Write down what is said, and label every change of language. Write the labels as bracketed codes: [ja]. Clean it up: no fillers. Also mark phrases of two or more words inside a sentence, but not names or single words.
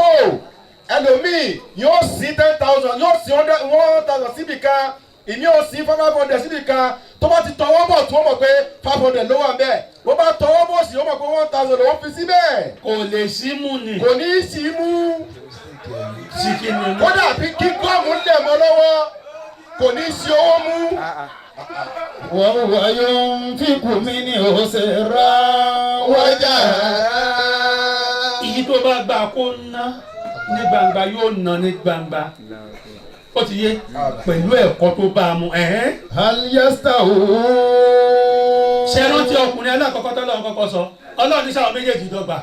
[yo] ẹlòmíì yóò sí 10,000 yóò sí 1,000 síbi kan ìní ò sí 500 síbi kan tó bá ti tọwọ́ bọ̀ tó mọ̀ pé 500 ló wà bẹ́ẹ̀ bó bá tọwọ́ bọ̀ sí ó mọ̀ pé 1,000 ló fi síbẹ̀. kò lè sí mú ni. kò ní í sí mú. síkì ni mú. kódà bí kí gọ́ọ̀mù lẹ̀ mọ́ lọ́wọ́ kò ní í sí owó mú. [ar] وهو ينفق منه سرا وجهرا. [yo] èyí tó bá gbà kó ná ní gbangba yóò ná ní gbangba. ó ti yé pẹ̀lú ẹ̀kọ́ tó bá a mú. [ar] هل يستوون. [yo] ṣé rántí ọkùnrin alákọ̀ọ́kọ́ tó lọ́wọ́ kọ́kọ́ sọ ọlọ́run ní sáwọn méjèèjì dọ́gba.